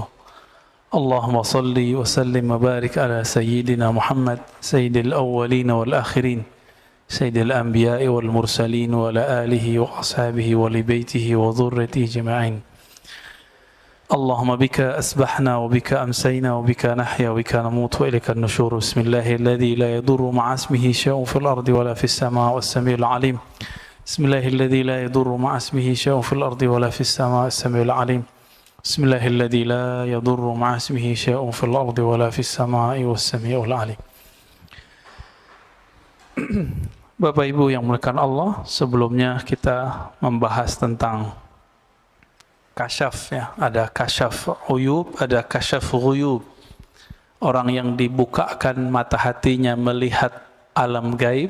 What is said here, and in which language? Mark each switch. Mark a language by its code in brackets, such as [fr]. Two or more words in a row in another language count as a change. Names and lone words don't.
[ar] اللهم صل وسلم وبارك على سيدنا محمد سيد الأولين والآخرين سيد الأنبياء والمرسلين وعلى آله وأصحابه ولبيته وذريته أجمعين. اللهم بك أصبحنا وبك أمسينا وبك نحيا وبك نموت وإليك النشور. بسم الله الذي لا يضر مع اسمه شيء في الأرض ولا في السماء والسميع العليم. بسم الله الذي لا يضر مع اسمه شيء في الأرض ولا في السماء والسميع العليم. بسم الله الذي لا يضر مع اسمه شيء في الأرض ولا في السماء والسميع العليم. [id] Bapak Ibu yang muliakan Allah, sebelumnya kita membahas tentang kasyaf ya. Ada [ar] كشف عيوب, [id] ada [ar] كشف غيوب. [id] Orang yang dibukakan mata hatinya melihat alam gaib.